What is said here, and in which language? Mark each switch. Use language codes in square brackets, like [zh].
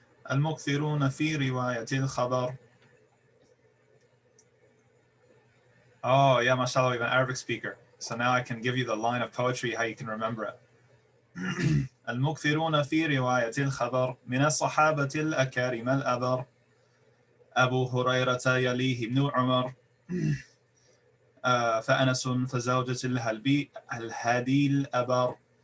[ar] المكثرون في رواية الخبر. [en] Oh, yeah, mashallah, we have an Arabic speaker. So now I can give you the line of poetry, how you can remember it. [ar] المكثرون في رواية الخبر من الصحابة الأكارم الأبر أبو هريرة يليه ابن عمر فأنس فزوجة الهادي الأبر.